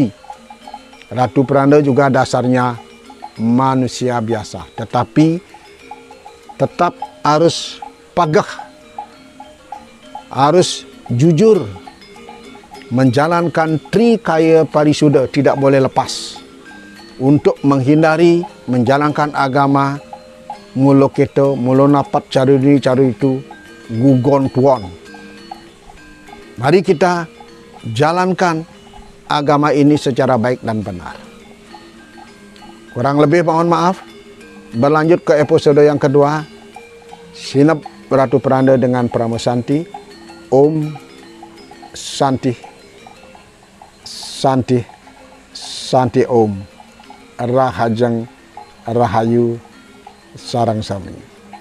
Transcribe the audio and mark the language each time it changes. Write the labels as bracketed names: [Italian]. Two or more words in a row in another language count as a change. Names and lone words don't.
[Indonesian] Ratu Peranda juga dasarnya manusia biasa, tetapi tetap harus pagah, harus jujur, menjalankan trikaya parisuda, tidak boleh lepas untuk menghindari menjalankan agama mulo kita mulo napat cari ini cari itu gugon tuan. Mari kita jalankan agama ini secara baik dan benar. Kurang lebih mohon maaf. Berlanjut ke episode yang kedua, Sinep Ratu Peranda dengan Pramusanti. [Balinese] Om Santi Santi Santi Om Rahajeng Rahayu Sarang Sami.